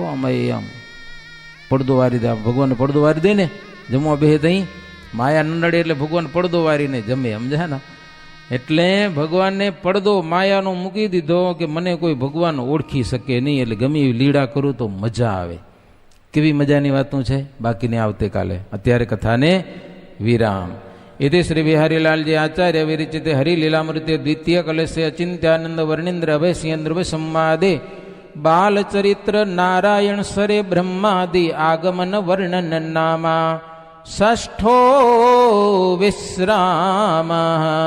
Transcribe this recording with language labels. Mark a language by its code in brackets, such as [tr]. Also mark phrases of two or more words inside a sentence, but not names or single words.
[gu] આમાં આમ પડદો વારી દે, ભગવાનને પડદો વારી દે ને, જમવા બેહે તઈ માયા ન નડે એટલે ભગવાન પડદો વારીને જમે, સમજ્યા ને? એટલે ભગવાનને પડદો માયાનો મૂકી દીધો કે મને કોઈ ભગવાન ઓળખી શકે નહીં, એટલે ગમે એવી લીડા કરું તો મજા આવે. કેવી મજાની વાતું છે. બાકીને આવતીકાલે. અત્યારે કથાને વિરામ. [sa] इति श्री बिहारीलाल जी आचार्य विरचित हरिलीलामृत्य द्वितीय कलश अचिंत्यानंद वर्णेन्द्र अभय सिंह ध्रुव संवादे बालचरित्र नारायण सरे ब्रह्मादि आगमन वर्णन नामा षष्ठो विश्राम।